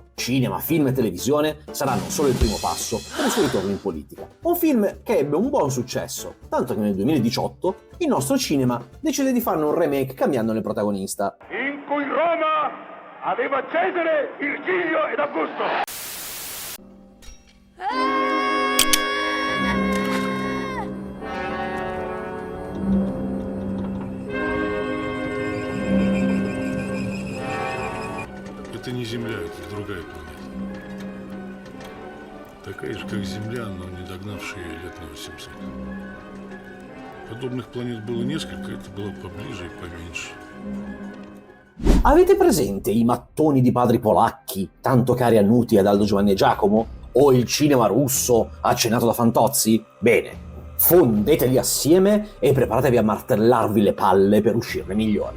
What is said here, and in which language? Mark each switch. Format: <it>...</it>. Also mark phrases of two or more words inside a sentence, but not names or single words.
<it>Cinema, film e televisione saranno solo il primo passo per il suo ritorno in politica. Un film che ebbe un buon successo, tanto che nel 2018 il nostro cinema decide di farne un remake cambiandone il protagonista. In cui Roma aveva Cesare, Virgilio ed Augusto.</it> <ru>Это не Земля, это другая планета. Такая же, как Земля, но не догнавшая ее лет на 800. Подобных планет было несколько, это было поближе и поменьше.</ru> <it>Avete presente i mattoni di padri polacchi, tanto cari a Nuti ed Aldo Giovanni e Giacomo? O il cinema russo accennato da Fantozzi? Bene, fondeteli assieme e preparatevi a martellarvi le palle per uscirne migliori.</it>